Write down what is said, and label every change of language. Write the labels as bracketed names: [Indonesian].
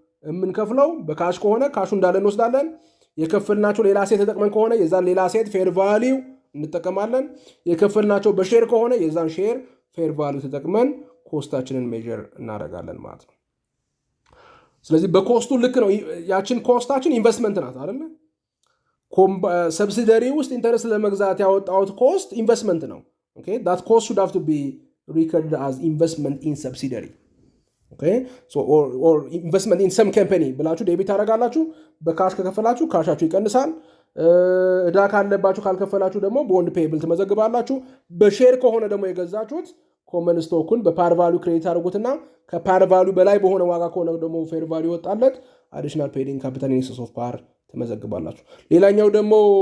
[Amharic] የምንከፍለው በካሽ ከሆነ ካሹ እንዳለ እንወስዳለን። የከፈልናቸው ሌላ ሴት ተጠቅመን ከሆነ የዛን ሌላ ሴት ፌር ቫልዩ እንጠቀማለን። የከፈልናቸው በሼር ከሆነ የዛን ሼር ፌር ቫልዩ ተጠቅመን ኮስታችንን ሜጀር እናደርጋለን ማለት ነው። ስለዚህ በኮስቱ ልክ ነው። ያችን ኮስታችን ኢንቨስትመንት ናት አይደለ? ሰብሲደሪ ውስጥ ኢንተረስት ለመግዛት ያወጣውት ኮስት ኢንቨስትመንት ነው። ኦኬ [English] that cost should have to be recorded as investment in subsidiary. okay so or investment in some company [Amharic] ብላችሁ ዴቢት ታደርጋላችሁ። በካሽ ከከፈላችሁ ካሻችሁ ይቀንሳል። እዳ ካለባችሁ ካልከፈላችሁ ደግሞ ቦንድ ፔብል ትመዘግባላችሁ። በሼር ከሆነ ደግሞ የገዛችሁት ኮመን ስቶኩን በፓር ቫልዩ ክሬዲት አድርጉትና ከፓር ቫልዩ በላይ በሆነ ዋጋ ከሆነ ደግሞ ፌር ቫልዩ ወጣለት አዲሽናል ፔድ ኢን ካፒታል ኢን ኤክሰስ ኦፍ ፓር ትመዘግባላችሁ። ሌላኛው ደግሞ